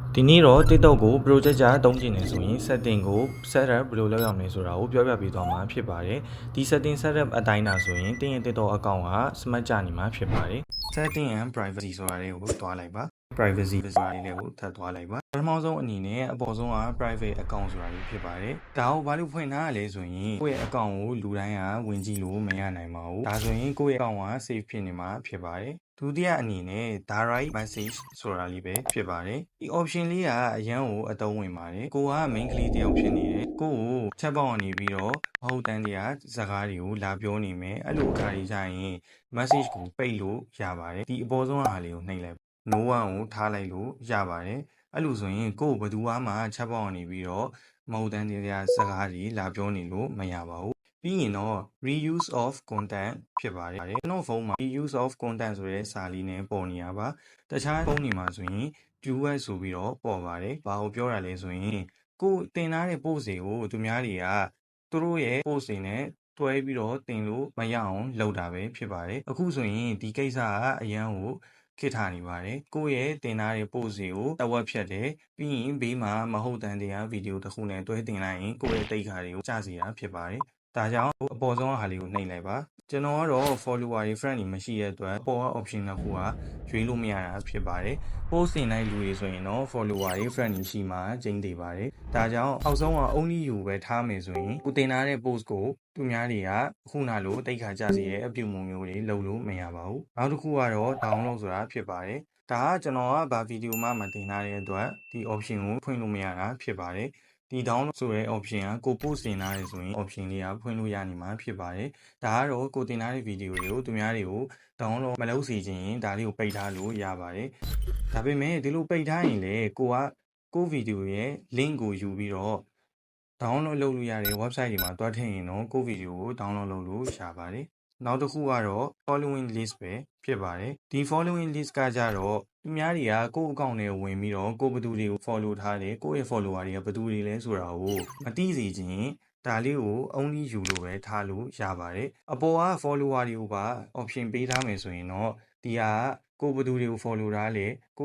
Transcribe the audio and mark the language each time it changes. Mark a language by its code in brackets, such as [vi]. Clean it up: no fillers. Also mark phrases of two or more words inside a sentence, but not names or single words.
[my] ဒီနေ့တော့ TikTok ကို project ကြသုံးကျင်နေဆိုရင် setting ကို setup ဘယ်လိုလုပ်ရမလဲဆိုတာကိုပြောပြပေးသွားမှာဖြစ်ပါတယ်ဒီ [en] setting setup [my] အတိုင်းတာဆိုရင်တင်းရဲ့ TikTok account က smart ကြနေမှာဖြစ်ပါတယ် [en] setting and privacy [my] ဆိုတာလေးကိုတွားလိုက်ပါ privacy ဆိုတာလေးကိုထပ်သွားလိုက်ပါပထမဆုံးအနေနဲ့အပေါ်ဆုံးက [en] private account [my] ဆိုတာလေးဖြစ်ပါတယ်ဒါကို ဘာလို့ဖွင့်ထားရလဲဆိုရင်ကိုယ့်ရဲ့ account ကိုလူတိုင်းကဝင်ကြည့်လို့မရနိုင်ပါဘူးဒါဆိုရင်ကိုယ့်ရဲ့ account က safe ဖြစ်နေမှာဖြစ်ပါတယ်ဒုတိယအနေနဲ့ [en] direct message [my] ဆိုတာလေးပဲဖြစ်ပါတယ်ဒီ option လေးကအရန်ကိုအသုံးဝင်ပါတယ်ကိုက main ကလေးတယောက်ဖြစ်နေတယ်ကိုကို [en] chat box [my] ကနေပြီးတော့မဟုတ်တန်းတရားစကားတွေကိုလာပြောနေမယ်အဲ့လိုအခါကြီးကြရင် message ကိုပိတ်လို့ရပါတယ်ဒီအပေါ်ဆုံးအားလေးကိုနှိပ် လိုက် [en] no one [my] ကိုထားလိုက်လို့ရပါတယ်အဲ့လိုဆိုရင်ကိုဘယ်သူမှ [en] chat box [my] ကနေပြီးတော့မဟုတ်တန်းတရားစကားတွေလာပြောနေလို့ မရပါဘူးပြီးရင်တော့ [en] reuse of content [my] ဖြစ်ပါတယ်ကျွန်တော်ဖုန်းမှာ [en] reuse of content [my] ဆိုတဲ့စာလေးနဲ့ပေါ်နေရပါတခြားဖုန်းတွေမှာဆိုရင် duet ဆိုပြီးတော့ပေါ်ပါတယ်ဘာကိုပြောတာလဲဆိုရင်ကိုတင်ထားတဲ့ post တွေကိုသူများတွေကသူတို့ရဲ့ post တွေနဲ့တွဲပြီးတော့တင်လို့မရအောင်လုပ်တာပဲဖြစ်ပါတယ်အခုဆိုရင်ဒီကိစ္စကအရန်ကိုခစ်ထားနေပါတယ်ကိုယ့်ရဲ့တင်ထားတဲ့ post တွေကိုတဝက် ဖြတ်တယ်ပြီးရင်ဘေးမှာမဟုတ်တန်တရားဗီဒီယိုတစ်ခုနဲ့တွဲတင်လိုက်ရင်ကိုယ့်ရဲ့တိတ်ခါတွေကိုကြားစီတာဖြစ်ပါတယ်ဒါကြောင့်အပေါ်ဆုံးဟာလေးကိုနှိပ်လိုက်ပါကျွန်တော်ကတော့ follower တွေ friend တွေမရှိတဲ့အတွက်အပေါ်က option တစ်ခုကရွေးလို့မရတာဖြစ်ပါတယ် post တင်တဲ့လူတွေဆိုရင်တော့ follower တွေ friend တွေရှိမှကျင်းသေးပါတယ်ဒါကြောင့်အောက်ဆုံးက [en] only you [my] ပဲထားမယ်ဆိုရင်ကိုတင်ထားတဲ့ post ကိုသူများတွေကခုနလို တိတ်ခါကြစီတဲ့အပြုံမျိုးတွေလုပ်လို့မရပါဘူးနောက်တစ်ခုကတော့ download ဆိုတာဖြစ်ပါတယ်ဒါကကျွန်တော်ကဘာဗီဒီယိုမှမတင်ထားတဲ့အတွက်ဒီ option ကိုဖွင့်လို့မရတာဖြစ်ပါတယ်ဒီ download ဆိုတဲ့ option ကကို post တင်ထားရဆိုရင် option လေးကဖွင့်လို့ရနေမှာဖြစ်ပါတယ်ဒါကတော့ကိုတင်ထားတဲ့ဗီဒီယိုတွေကိုသူများတွေကို download မလုပ်စေချင်ရင်ဒါလေးကိုပိတ်ထားလို့ရပါတယ်ဒါပေမဲ့ဒီလိုပိတ်ထားရင်လေကိုဗီဒီယိုရဲ့ link ကိုယူပြီးတော့ download လုပ်လို့ရတဲ့ website တွေမှာတွားထည့်ရင်တော့ကိုဗီဒီယိုကို download လုပ်လို့ရပါတယ်နောက်တစ်ခုကတော့ [en] following list [my] ပဲဖြစ်ပါတယ်ဒီ [en] following list [my] ကကြတော့သူများတွေကကိုယ့် account နဲ့ဝင်ပြီးတော့ကိုဘယ်သူတွေကို follow ထားတယ်ကိုယ့်ရဲ့ follower တွေကဘယ်သူတွေလဲဆိုတာကိုမသိစေချင်ဒါလေးကို only ယူလို့ပဲထားလို့ရပါတယ်အပေါ်က follower တွေကိုပါ option ပေးထားမယ်ဆိုရင်တော့ဒီဟာကိုဘယ်သူတွေကို follow ထားလဲကို